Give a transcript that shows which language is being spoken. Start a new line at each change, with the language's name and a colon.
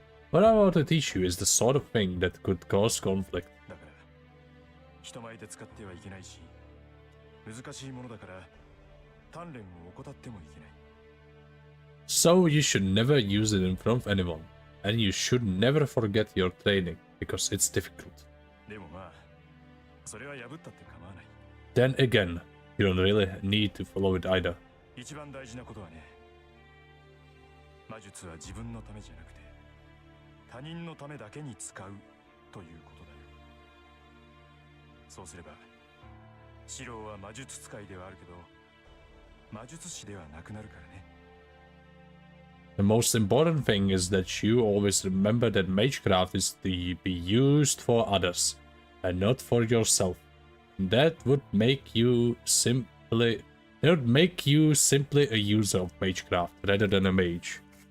English: What I want to teach you is the sort of thing that could cause conflict.
Japanese: だから人前で使ってはいけないし、難しいものだから鍛錬を怠ってもいけない。
English: So you should never use it in front of anyone, and you should never forget your training, because it's difficult.
Japanese: でもまあ、それは破ったって構わない。
English: Then again, you don't really need to follow it either.
Japanese: 一番大事なことはね、魔術は自分のためじゃなくて他人のためだけに使うということだよ。そうすればシローは魔術使いではあるけど魔術師ではなくなるからね。
English: The most important thing is that you always remember that magecraft is to be used for others and not for yourself. That would make you simply a user of magecraft rather than a mage.